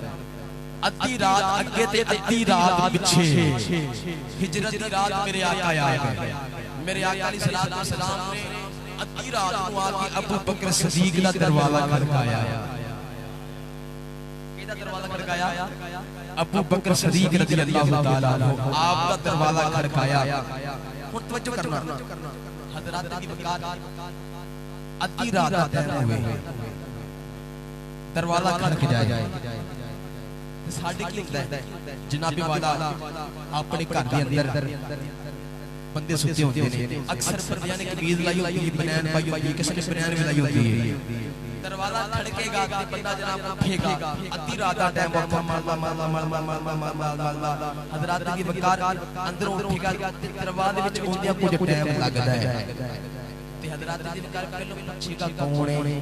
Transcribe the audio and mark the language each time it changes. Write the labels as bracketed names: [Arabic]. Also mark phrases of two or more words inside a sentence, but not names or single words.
[Punjabi] ਅੱਧੀ ਰਾਤ ਅੱਗੇ ਤੇ ਅੱਧੀ ਰਾਤ ਪਿੱਛੇ, ਹਿਜਰਤ ਦੀ ਰਾਤ ਮੇਰੇ ਆਕਾ ਆ ਗਏ। ਮੇਰੇ ਆਕਾ [Arabic] عليه الصلاة والسلام [Punjabi] ਨੇ ਅੱਧੀ ਰਾਤ ਕੋ ਆਕੇ ਅਬੂ ਬਕਰ ਸਿੱਦੀਕ ਦਾ ਦਰਵਾਜ਼ਾ ਖੜਕਾਇਆ। ਕੇਦਾ ਦਰਵਾਜ਼ਾ ਖੜਕਾਇਆ? अबू बकर सिद्दीक [Arabic] رضي الله تعالى عنه [Punjabi] ਆਪ ਦਾ ਦਰਵਾਜ਼ਾ ਖੜਕਾਇਆ। ਹੁਣ ਤਵੱਜੋ ਕਰਨਾ, ਹਜ਼ਰਾਤ ਦੀ ਬਕਾਰ ਅੱਧੀ ਰਾਤ ਦਾ ਟਾਈਮ ਹੋਵੇ, ਦਰਵਾਜ਼ਾ ਖੜਕ ਜਾਏ। ਸਾਡੇ ਕੀ ਹੁੰਦਾ ਹੈ ਜਨਾਬੇ ਵਾਲਾ ਅਪਣੇ ਘਰ ਦੇ ਅੰਦਰ ਬੰਦੇ ਸੁੱਤੇ ਹੋਤੇ ਨੇ। ਅਕਸਰ ਬੰਦਿਆਂ ਨੇ ਕਮੀਜ਼ ਲਾਈ ਹੋਤੀ ਹੈ, ਬਨੈਨ ਪਾਈ ਹੋਤੀ ਹੈ, ਕਿਸੀ ਨੇ ਬਨੈਨ ਭੀ ਲਾਈ ਹੋਤੀ ਹੈ। ਦਰਵਾਜ਼ਾ ਖੜਕੇਗਾ ਤੇ ਬੰਦਾ ਜਨਾਬ ਉੱਠੇਗਾ, ਅੱਧੀ ਰਾਤ ਕਾ ਟਾਈਮ ਹੋਤਾ ਹੈ। ਹਜ਼ਰਾਤ ਕੀ ਬਕਾਰ ਅੰਦਰੋਂ ਉੱਠੇਗਾ ਤੇ ਦਰਵਾਜ਼ੇ ਵਿੱਚ ਔਂਦਿਆਂ ਕੁਛ ਟਾਈਮ ਲਗਦਾ ਹੈ ਤੇ ਹਜ਼ਰਾਤ ਕੀ ਬਕਾਰ ਪਹਿਲੋਂ ਪੁੱਛੇਗਾ ਕੌਣ ਹੈ।